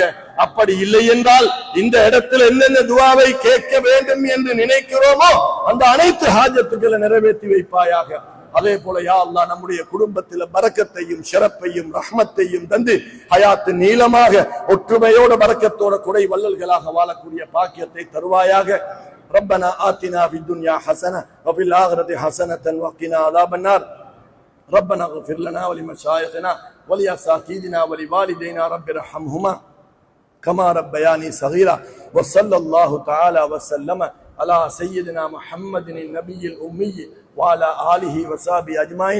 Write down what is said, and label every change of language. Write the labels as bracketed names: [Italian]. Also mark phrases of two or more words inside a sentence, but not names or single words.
[Tamil] அப்படி இல்லை என்றால் இந்த இடத்துல என்னென்ன துஆவை கேட்க வேண்டும் என்று நினைக்கிறோமோ அந்த அனைத்து ஹாஜத்துக்களை நிறைவேற்றி வைப்பாயாக. அதே போல [Arabic] يا الله [Tamil] நம்முடைய குடும்பத்தில் பரக்கத்தையும் ஷரப்பையும் ரஹ்மத்தையும் தந்து ஹயாத்து நீளமாக ஒற்றுமையோட பரக்கத்தோட குடை வள்ளல்களாக வாழக்கூடிய பாக்கியத்தை தருவாயாக. [Arabic] ربنا آتنا في الدنيا حسنة وفي الآخرة حسنة وقنا عذاب النار. ربنا اغفر لنا ولمشايخنا ولأساتذتنا ولوالدينا رب ارحمهما كما ربياني صغيرا. وصلى الله تعالى وسلم على سيدنا محمد النبي الأمي وعلى آله وصحبه أجمعين.